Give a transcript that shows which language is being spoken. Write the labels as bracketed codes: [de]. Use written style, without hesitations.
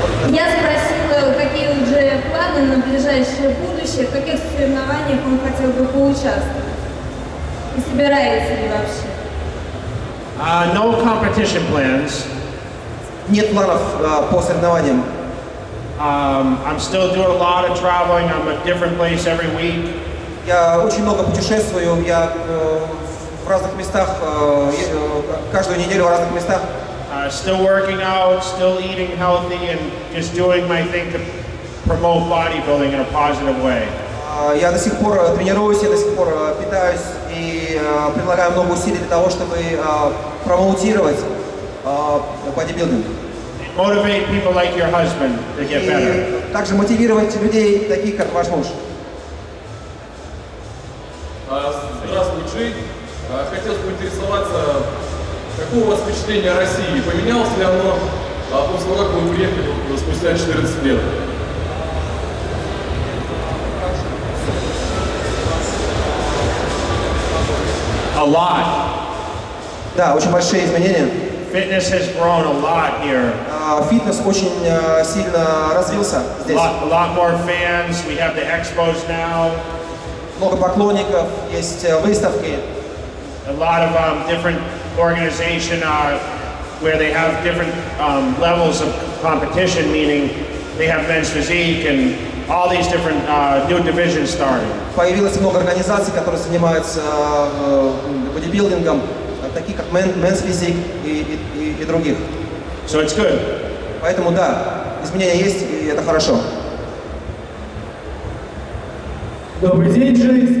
[ru] Я спросила, какие уже планы на ближайшее будущее, в каких соревнованиях он хотел бы поучаствовать. И собирается ли вообще? [en] No competition plans. [ru] Нет планов по соревнованиям. [en] I'm still doing a lot of traveling. I'm at a different place every week. [ru] Я очень много путешествую, я в разных местах, каждую неделю в разных местах. [en] Still working out, still eating healthy, and just doing my thing to promote bodybuilding in a positive way. [ru] Я до сих пор тренируюсь, я до сих пор питаюсь и прилагаю много усилий для того, чтобы промоутировать бодибилдинг. [en] Motivate people like your husband to get better. [ru] И также мотивировать людей, таких как ваш муж. Здравствуй, Джей. Хотел поинтересоваться, какое у вас впечатление о России? Поменялось ли оно после того, как вы приехали спустя 14 лет? [en] A lot. [ru] Да, очень большие изменения. [en] Fitness has grown a lot here. [ru] Фитнес очень сильно развился здесь. [en] A lot more fans. We have the expos now. [ru] Много поклонников, есть выставки. [en] A lot of different organization where they have different levels of competition, meaning they have men's physique and all these different new divisions started. [ru] Появилось много организаций, которые занимаются бодибилдингом, такие как Men's Physique и других. [en] So it's good. [ru] Поэтому да, изменения есть, и это хорошо. Добрый день, Джей.